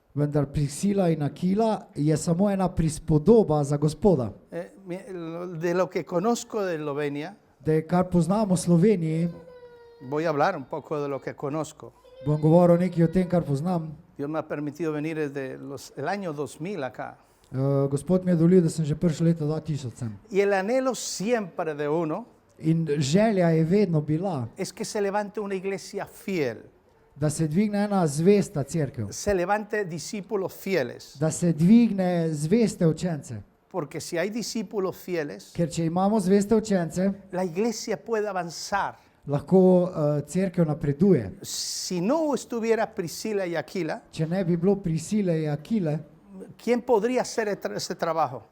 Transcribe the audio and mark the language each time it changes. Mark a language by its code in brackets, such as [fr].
[sl] Vendar Priscila in Akila je samo ena prispodoba za Gospoda. [es] De lo que conozco de Eslovenia, [sl] Da je kar poznamo v Sloveniji, [es] voy a hablar un poco de lo que conozco. [sl] bom govoril nekaj o tem, kar poznam. [es] Dios me ha permitido venir desde el año 2000 acá. [sl] Gospod mi je dovolil, da sem že prišel leta 2000 sem. [es] Y el anhelo siempre de uno [sl] In želja je vedno bila, [es] es que se levante una iglesia fiel, [sl] da se dvigne ena zvesta cerkev, [es] se levante discípulos fieles. [sl] da se dvigne zveste učence. [es] Porque si hay discípulos fieles, [sl] Ker če imamo zveste učence, [es] la iglesia puede avanzar. [sl] lahko cerkev napreduje. [es] Si no estuviera Priscila y Aquila, [sl] Če ne bi bilo Priscile in Akile, [es] ¿quién podría hacer ese trabajo?